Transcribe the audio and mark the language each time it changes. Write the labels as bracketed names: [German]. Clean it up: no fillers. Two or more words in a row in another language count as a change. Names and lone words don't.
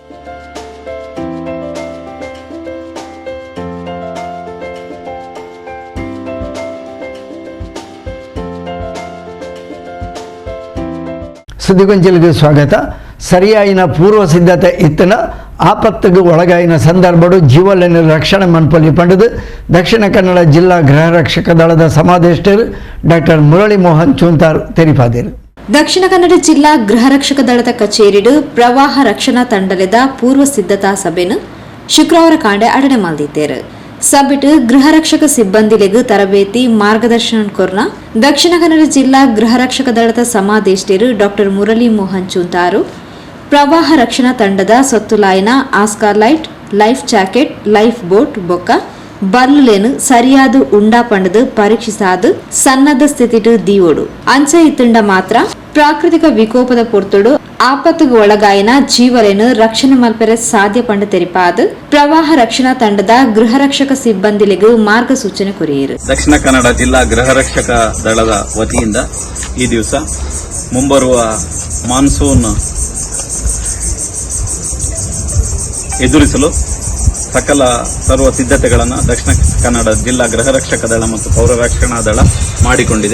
[Kannada] ಸುದ್ದಿಗೊಂಚಲಿಗೆ ಸ್ವಾಗತ. [Tulu] ಸರಿಯಾಯಿನ ಪೂರ್ವ ಸಿದ್ಧತೆ ಇತ್ತನ ಆಪತ್ತಿಗೆ ಒಳಗಾಯಿನ ಸಂದರ್ಭಡು ಜೀವನ ರಕ್ಷಣೆ ಮನ್ಪಲ್ಲಿ ಪಂಡದು ದಕ್ಷಿಣ ಕನ್ನಡ ಜಿಲ್ಲಾ ಗೃಹ ರಕ್ಷಕ ದಳದ ಸಮಾದೇಷ್ಟರು ಡಾಕ್ಟರ್ ಮುರಳಿ ಮೋಹನ್ ಚೂಂತಾರ್ ತೆರಿಪಾದರು. ದಕ್ಷಿಣ ಕನ್ನಡ ಜಿಲ್ಲಾ ಗೃಹ ರಕ್ಷಕ ದಳದ ಕಚೇರಿಡು ಪ್ರವಾಹ ರಕ್ಷಣಾ ತಂಡದ ಪೂರ್ವ ಸಿದ್ಧತಾ ಸಭೆಯನ್ನು ಶುಕ್ರವಾರ ಕಾಂಡೆ ಅಡನೆ ಮಾಡಿದ್ದೇರು. ಸಭೆಟ್ ಗೃಹ ರಕ್ಷಕ ಸಿಬ್ಬಂದಿಲೆಗೂ ತರಬೇತಿ ಮಾರ್ಗದರ್ಶನ ಕೊರ್ನ ದಕ್ಷಿಣ ಕನ್ನಡ ಜಿಲ್ಲಾ ಗೃಹ ರಕ್ಷಕ ದಳದ ಸಮಾದೇಷ್ಟರು ಡಾಕ್ಟರ್ ಮುರಳಿ ಮೋಹನ್ ಚೂಂತಾರು ಪ್ರವಾಹ ರಕ್ಷಣಾ ತಂಡದ ಸೊತ್ತುಲಾಯಿನ [English] Oscar light, life jacket, life boat [Tulu] ಬೊಕ್ಕ ಬರ್ಲುಲೇನು ಸರಿಯಾದ ಉಂಡಾ ಪಂಡದು ಪರೀಕ್ಷಿಸಾದು ಸನ್ನದ್ಧ ಸ್ಥಿತಿಟು ದೀವೋಡು ಅಂಚೆ ಇತ್ತುಂಡ ಮಾತ್ರ ಪ್ರಾಕೃತಿಕ ವಿಕೋಪದ ಪೊರ್ತುಡು ಆಪತ್ತಿಗೆ ಒಳಗಾಯಿನ ಜೀವರೇನು ರಕ್ಷಣೆ ಮಲ್ಪೆರೆ ಸಾಧ್ಯ ಪಂಡ ತೆರಿಪಾದು ಪ್ರವಾಹ ರಕ್ಷಣಾ ತಂಡದ ಗೃಹ ರಕ್ಷಕ ಸಿಬ್ಬಂದಿಲೆಗೂ ಮಾರ್ಗಸೂಚನೆ ಕೊರಿಯರು. [Kannada] ದಕ್ಷಿಣ ಕನ್ನಡ ಜಿಲ್ಲಾ ಗೃಹ ರಕ್ಷಕ ದಳದ ವತಿಯಿಂದ ಈ ದಿವಸ ಮುಂಬರುವ ಮಾನ್ಸೂನ್ ಎದುರಿಸಲು ಸಕಲ ಸರ್ವ ಸಿದ್ಧತೆಗಳನ್ನು ದಕ್ಷಿಣ ಕನ್ನಡ ಜಿಲ್ಲಾ ಗೃಹ ರಕ್ಷಕ ದಳ ಮತ್ತು ಪೌರ ರಕ್ಷಣಾ ದಳ ಮಾಡಿಕೊಂಡಿದೆ.